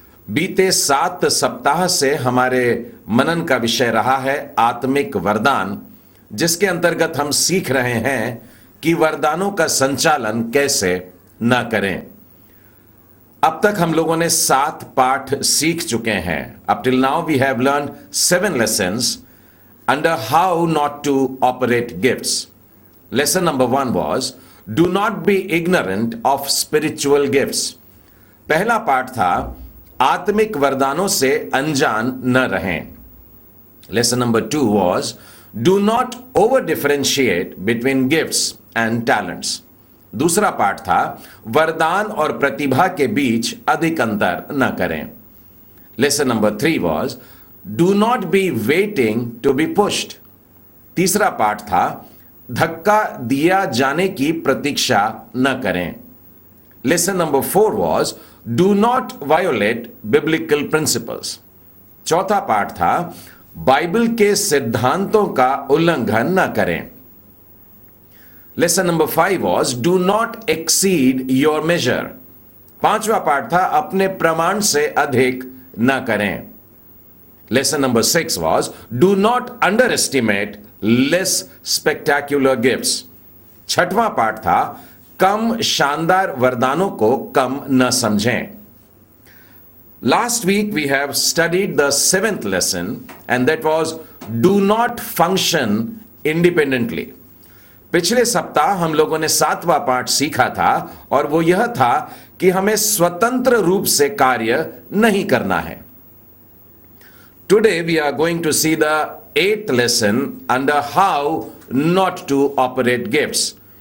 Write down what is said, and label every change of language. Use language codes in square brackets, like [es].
[hi] बीते 7 सप्ताह से हमारे मनन का विषय रहा है आत्मिक वरदान, जिसके अंतर्गत हम सीख रहे हैं कि वरदानों का संचालन कैसे न करें। अब तक हम लोगों ने 7 पाठ सीख चुके हैं। [en] Up till now we have learn 7 lessons under how not to operate gifts. Lesson number 1 was do not be ignorant of spiritual gifts. [hi] पहला पाठ था आत्मिक वरदानों से अनजान न रहें। [en] Lesson number 2 was do not over differentiate between gifts and talents. [hi] दूसरा पाठ था वरदान और प्रतिभा के बीच अधिक अंतर न करें। [en] Lesson number 3 was do not be waiting to be pushed. [hi] तीसरा पाठ था धक्का दिया जाने की प्रतीक्षा न करें। [en] Lesson number 4 was do not violate biblical principles. [hi] चौथा पाठ था बाइबल के सिद्धांतों का उल्लंघन न करें। [en] Lesson number 5 was do not exceed your measure. [hi] पांचवा पाठ था अपने प्रमाण से अधिक न करें। [en] Lesson number 6 was do not underestimate less spectacular gifts. [hi] छठवां पाठ था कम शानदार वरदानों को कम न समझें। [en] Last week we have studied the 7th lesson and that was do not function independently. [hi] पिछले सप्ताह हम लोगों ने 7वां पाठ सीखा था और वो यह था कि हमें स्वतंत्र रूप से कार्य नहीं करना है। [en] Today we are going to see the 8th lesson under how not to operate gifts.